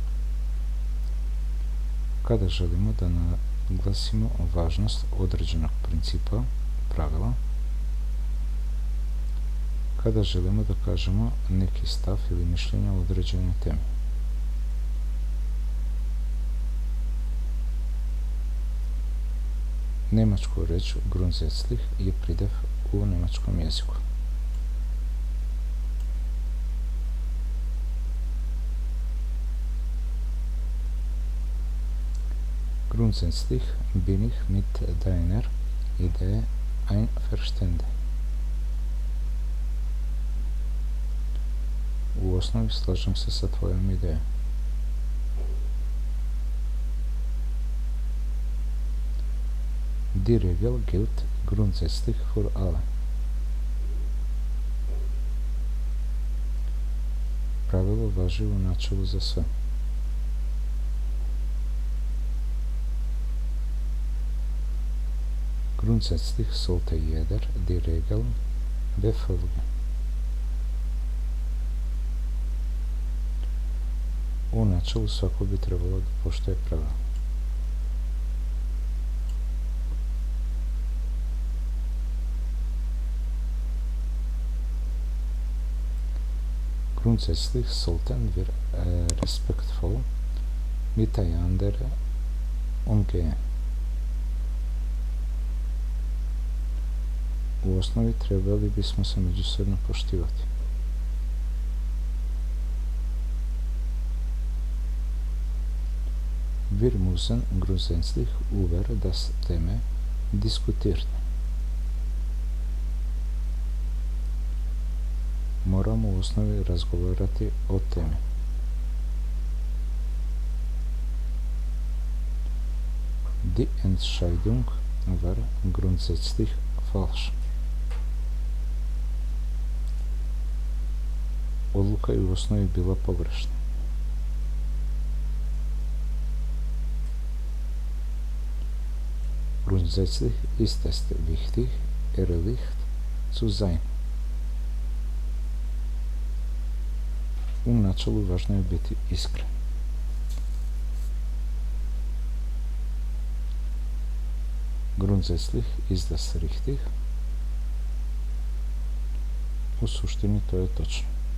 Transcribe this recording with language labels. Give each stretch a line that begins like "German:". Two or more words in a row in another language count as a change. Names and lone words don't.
Bosnian: Kada želimo da naglasimo važnost određenog principa, pravila, kada želimo da kažemo neki stav ili mišljenje o određenoj temi. Njemačku reč grundsätzlich je pridjev u njemačkom jeziku.
German: Grundsätzlich bin ich mit deiner Idee einverstanden.
Bosnian: U osnovi slažem se sa tvojom idejom.
German: Die Regel gilt grundsätzlich für alle.
Bosnian: Pravilo važi u načelu za sve.
German: Grundsätzlich sollte jeder die Regeln befolgen.
Bosnian: U načelu svako bi trebalo da poštuje pravila.
German: Grundsätzlich sollten wir respektvoll miteinander umgehen.
Bosnian: U osnovi trebali bismo se međusobno poštivati.
German: Wir müssen grundsätzlich über das Thema diskutieren.
Bosnian: Moramo u osnovi razgovarati o temi.
German: Die Entscheidung war grundsätzlich falsch.
Bosnian: Odluka je u osnovi bila pogrešna.
German: Grundsätzlich ist es wichtig, ehrlich zu sein.
Bosnian: U načelu važno je biti iskren.
German: Grundsätzlich ist das richtig.
Bosnian: U suštini to je točno.